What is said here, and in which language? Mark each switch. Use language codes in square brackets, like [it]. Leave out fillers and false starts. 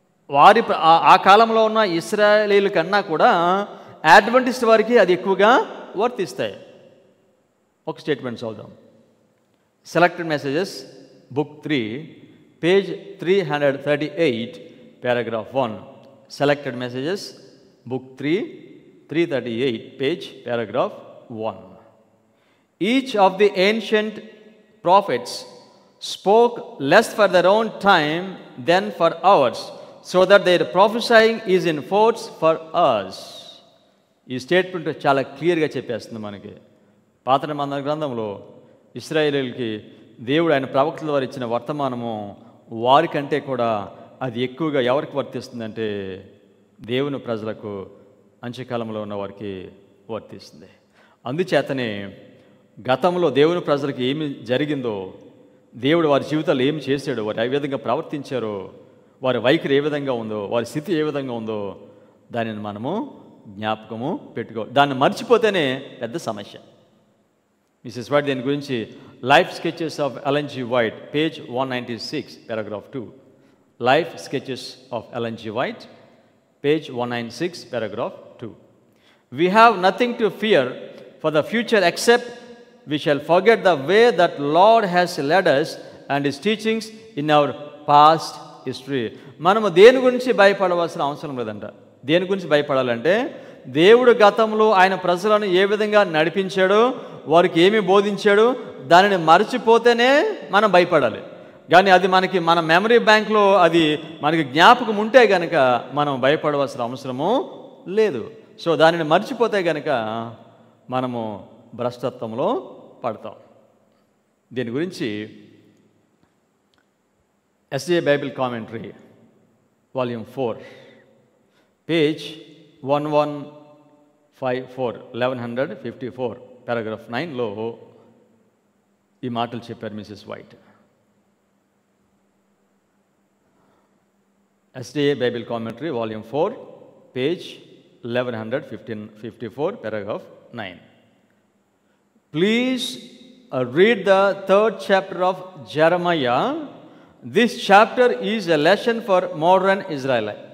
[te] వారి ఆ కాలంలో ఉన్న ఇశ్రాయేలీల కన్నా కూడా అడ్వెంటిస్ట్ వారికి అది ఎక్కువగా వర్తిస్తాయి. ఒక స్టేట్మెంట్ చదువుదాం. [en] Selected messages, book 3, page 338, paragraph 1. Selected messages, book 3, 338, page, paragraph 1. Each of the ancient prophets spoke less for their own time than for ours, so that their prophesying is in force for us. [te] ఈ statement చాలా క్లియర్గా చెప్పేస్తుంది మనకి. పాత నిబంధన గ్రంథంలో ఇశ్రాయేలీయులకి దేవుడు ఆయన ప్రవక్తల ద్వారా ఇచ్చిన వర్తమానము వారికంటే కూడా అది ఎక్కువగా ఎవరికి వర్తిస్తుందంటే దేవుని ప్రజలకు, అంత్యకాలంలో ఉన్న వారికి వర్తిస్తుంది. అందుచేతనే గతంలో దేవుని ప్రజలకు ఏమి జరిగిందో, దేవుడు వారి జీవితాలు ఏమి చేశాడో, వారు ఏ విధంగా ప్రవర్తించారో, వారి వైఖరి ఏ విధంగా ఉందో, వారి స్థితి ఏ విధంగా ఉందో దానిని మనము జ్ఞాపకము పెట్టుకోవాలి. దాన్ని మర్చిపోతేనే పెద్ద సమస్య. మిసెస్ వైట్ దీని గురించి life sketches of LN G white, page 196, paragraph 2. [en] Life sketches of Ellen G White, page 196, paragraph 2. We have nothing to fear for the future except we shall forget the way that Lord has led us and His teachings in our past history. [te] మనము దేని గురించి భయపడవలసిన అవసరం లేదంట. దేని గురించి భయపడాలంటే దేవుడు గతంలో ఆయన ప్రజలను ఏ విధంగా నడిపించాడో, వారికి ఏమి బోధించాడో దానిని మర్చిపోతేనే మనం భయపడాలి. కానీ అది మనకి మన మెమరీ బ్యాంక్లో అది మనకి జ్ఞాపకం ఉంటే కనుక మనం భయపడవలసిన అవసరము లేదు. సో దానిని మర్చిపోతే కనుక మనము భ్రష్టత్వంలో పడతాం. దీని గురించి SJ Bible commentary, volume 4, page 1154, paragraph 9లో ఈ మాటలు చెప్పారు Mrs white. [en] SDA Bible Commentary, Volume 4, page 1154, paragraph 9. Please read the 3rd chapter of Jeremiah. This chapter is a lesson for modern Israel.